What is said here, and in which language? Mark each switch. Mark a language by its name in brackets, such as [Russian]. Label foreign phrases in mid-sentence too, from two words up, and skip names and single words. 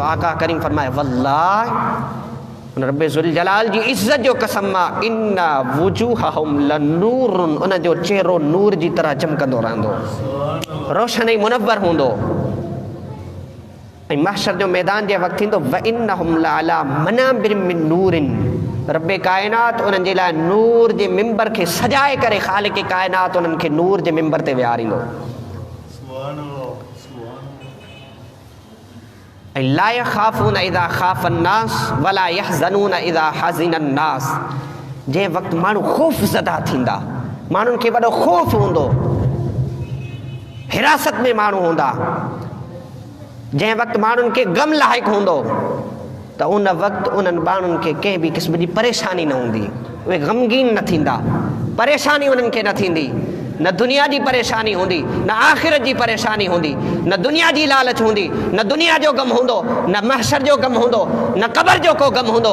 [Sindhi] आका करीम फरमाए वल्लाह, उन रब्बे ज़ुल जलाल जी इज़्ज़त जो कसम आहे, [Arabic] إن وجوههم لنور, [Sindhi] उन जो चेहरो नूर जी तरह चमकंदो रहंदो, रोशन ऐं मुनव्वर हूंदो। ऐं महशर जो मैदान जे वक़्तु थींदो [Arabic] وإنهم لعلى منابر من نور, [Sindhi] रब्बे काइनात उन्हनि जे लाइ नूर जे मिंबर खे सजाए करे ख़ालिक़ काइनात उन्हनि खे नूर जे मिंबर ते विहारींदो। [Arabic] ऐं لا يخافون إذا خاف الناس ولا يحزنون إذا حزن الناس, [Sindhi] जंहिं वक़्तु माण्हू ख़ौफ़ ज़दा थींदा, माण्हुनि खे वॾो ख़ौफ़ हूंदो, हिरासत में माण्हू हूंदा, जंहिं वक़्तु माण्हुनि खे ग़म लाहिक़ हूंदो, त उन वक़्तु उन्हनि माण्हुनि खे कंहिं बि क़िस्म जी परेशानी न हूंदी, उहे ग़मगीन न थींदा, परेशानी उन्हनि खे न थींदी, न दुनिया जी परेशानी हूंदी, न आख़िरत जी परेशानी हूंदी, न दुनिया जी लालच हूंदी, न दुनिया जो ग़म हूंदो, न महशर जो ग़म हूंदो, न क़बर जो को ग़म हूंदो।